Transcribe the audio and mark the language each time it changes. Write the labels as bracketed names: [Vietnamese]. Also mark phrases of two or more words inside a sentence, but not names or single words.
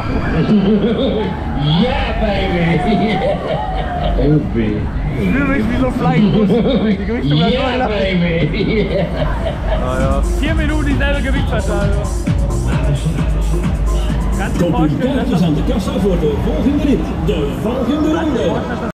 [English] Yeah, baby! Obi. [German] Ich fühle mich wie so ein [English] Flying Bus. [German] Die Gewichte [English] Yeah, baby! [German] Ja. 4 Minuten dieselbe Gewichtsverteilung. Kannst du dir vorstellen, dass das [Dutch] aan de kassa voor de volgende rit, de volgende ronde.